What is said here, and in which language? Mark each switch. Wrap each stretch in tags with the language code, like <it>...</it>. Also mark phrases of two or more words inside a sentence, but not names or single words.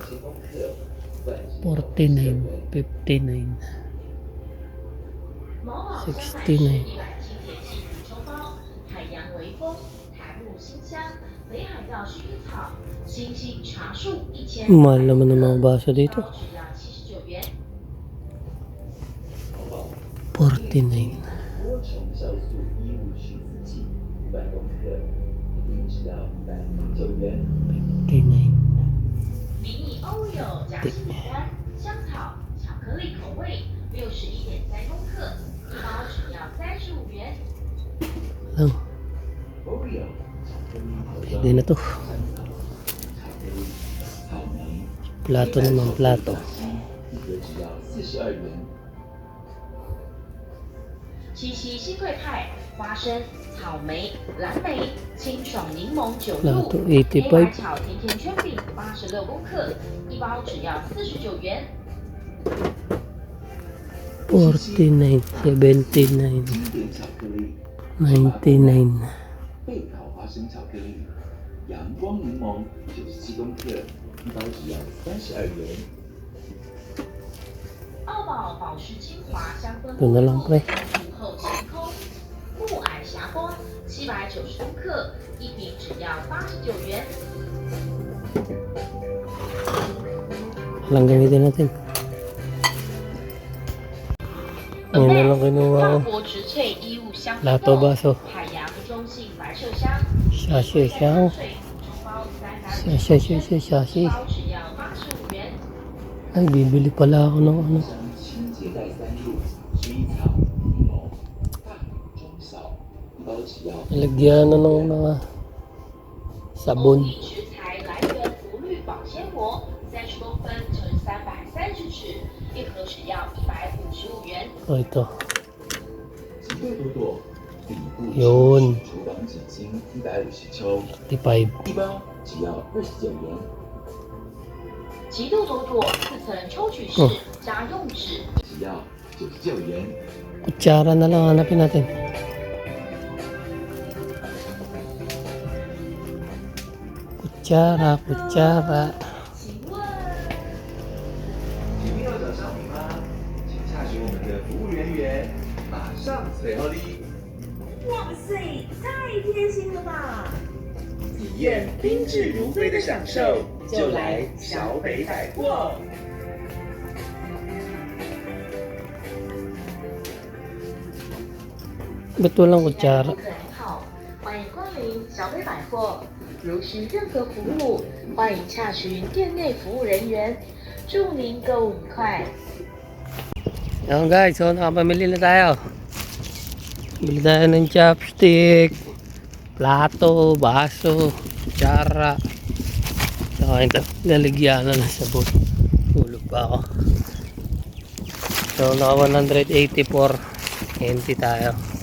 <zh>49, 59. 69. 海洋微风、檀木新香、北海道薰衣草、星星茶树1000，</zh> <tl>Mahal naman ng mga baso dito.</tl> <zh>只要79元。 49. 多重酵素衣物去渍剂500公克，一瓶只要109元。 59. 迷你 Oreo 夹心饼干，香草、巧克力口味，61.3公克，一包只要35元。</zh> <tl>Lang.</tl> <zh>Oreo 巧克力口</zh> <tl>Pwede na to.</tl> <zh>香草、巧克力、草莓，</zh> <tl>Plato naman, plato.</tl> <zh>一盒只要42元。七夕新贵派，花生、草莓、蓝莓、清爽柠檬9</zh> <tl>Plato</tl> <zh>度，黑白 85. 巧甜甜圈饼86公克，一包只要49元。 49. 79. 经典巧克力， 99. 焙烤花生巧克力，阳光柠檬97公克，一包只要32元。澳宝保湿精华香氛</zh> <tl>Ito na lang, pre.</tl> <zh>午后晴空，暮霭霞光790公克，一瓶只要89元。</zh> <tl>Lang gamitin natin. Ngayon na lang kinuha</tl> <zh>法</zh> <tl>ko.</tl> <zh>国植萃衣物香氛</zh> <tl>Lato</tl> <zh>豆，</zh> <tl>baso.</tl> <zh>海洋中性白麝香，</zh> <tl>Sachet siya.</tl> <zh>水补充包</zh> <tl>Sachet.</tl> <zh>包只要85元。</zh> <tl>Ay, bibili pala ako ng ano.</tl> <zh>清洁袋3入，薰衣草、柠檬，大中小，一包只要。</zh> <tl>Nalagyan na ng mga sabon.</tl> <zh>食材来源福绿保鲜膜，30公分乘330尺，一盒只要155元。</zh> <tl>O ito.</tl> <zh>极乐朵朵底部</zh> <tl>Yun.</tl> <zh>厨房纸巾150抽， 35. 一包只要29元。极度朵朵4层抽取式家用纸，只要99元。</zh> <tl>Kutsara na lang hanapin natin. Kutsara.</tl> <zh>请问有没有找商品吗？请洽询我们的服务人员，马上随后你哇塞，太贴心了吧！体验宾至如归的享受，就来小北百货。</zh> <tl>Ba't walang kutsara?</tl> <zh>客人好，欢迎光临小北百货。如需任何服务，欢迎洽询店内服务人员。祝您购物愉快。</zh> <tl>Ayan guys, so nakapamili na tayo. Bili tayo ng chopstick, plato, baso, kutsara. Saka ito, lalagyan na ng sabon. Tulog pa ako. So naka 184 NT tayo.</tl>